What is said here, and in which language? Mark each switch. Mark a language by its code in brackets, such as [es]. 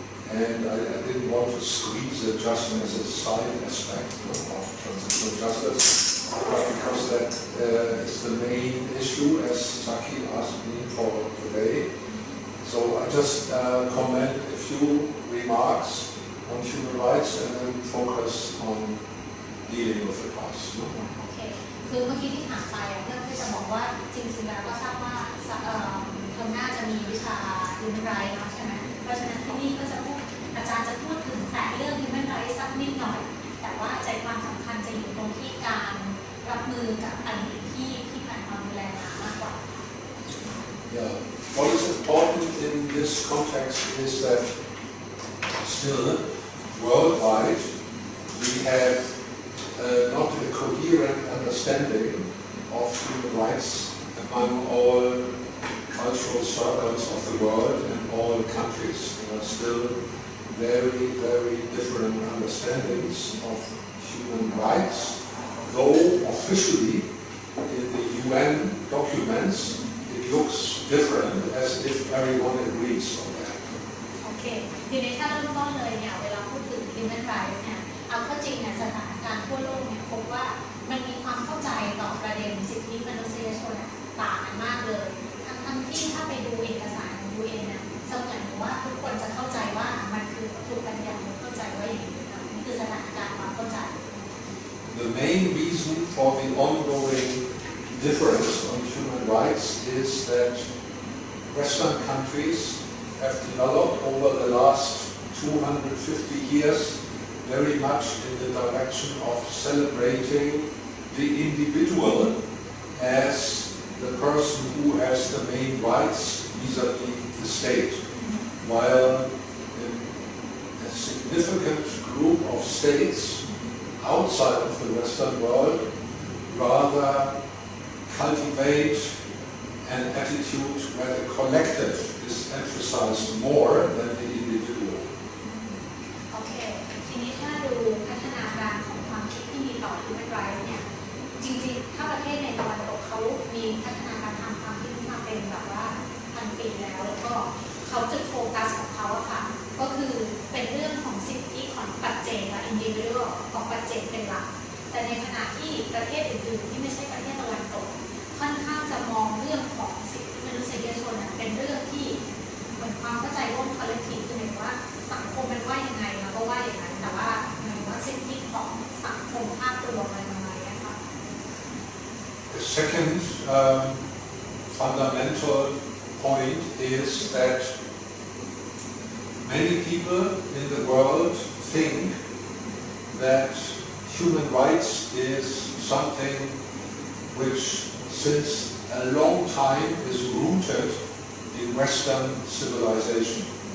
[en] And I didn't want to squeeze it just as a side aspect of transitional justice, but because that is the main issue, as Saki asked me for today. So I just comment a few remarks on human rights and then focus on dealing with the past. [th] โอเคคือเมื่อกี้ที่ถามไปเพื่อที่จะบอกว่าจริงๆแล้วก็ทราบว่าตรงหน้าจะมีวิชา human rights ใช่ไหมเพราะฉะนั้นที่นี่ก็จะพูดอาจารย์จะพูดถึงแต่เรื่อง human rights สักนิดหน่อยแต่ว่าใจความสำคัญจะอยู่ตรงที่การรับมือกับอดีตที่ผ่านความรุนแรงมามากกว่า [en] Yeah. What is important in this context is that still worldwide we have not a coherent understanding of human rights among all cultural circles of the world and all countries. There are still very, very different understandings of human rights, though officially in the UN documents it looks different as if everyone agrees on that. [th] โอเคทีนี้ถ้าเริ่มต้นเลยเนี่ยเวลาพูดถึง human rights เนี่ยเอาเข้าจริงเนี่ยสถานการณ์ทั่วโลกเนี่ยพบว่ามันมีความเข้าใจต่อประเด็นสิทธิมนุษยชนต่างกันมากเลยทั้งที่ถ้าไปดูเอกสารของ UN เนี่ยเสมือนว่าทุกคนจะเข้าใจว่ามันคือถูกบัญญัติเข้าใจว่าอย่างนี้นี่คือสถานการณ์ความเข้าใจ [en] The main reason for the ongoing difference on human rights is that Western countries have developed over the last 250 years very much in the direction of celebrating the individual as the person who has the main rights vis-à-vis the state, while a significant group of states outside of the Western world rather cultivate an attitude where the collective is emphasized more than the individual. [th] โอเคทีนี้ถ้าดูพัฒนาการของความคิดที่มีต่อ human rights เนี่ยจริงๆถ้าประเทศในตะวันตกเขามีพัฒนาการทางความคิดมาเป็นแบบว่าพันปีแล้วก็เขาจุดโฟกัสของเขาอะค่ะก็คือเป็นเรื่องของสิทธิของปัจเจก individual ของปัจเจกเป็นหลักแต่ในขณะที่ประเทศอื่นๆที่ไม่ใช่ประเทศตะวันตกค่อนข้างจะมองเรื่องของสิทธิมนุษยชนเป็นเรื่องที่เหมือนความเข้าใจร่วม collective คือหมายว่าสังคมมันว่ายังไงเราก็ว่าอย่างนั้นแต่ว่าหมายว่าสิทธิของสังคมภาพรวมอะไรประมาณนี้ค่ะ [en] The second fundamental point is that many people in the world think that human rights is something which since a long time is rooted in Western civilization.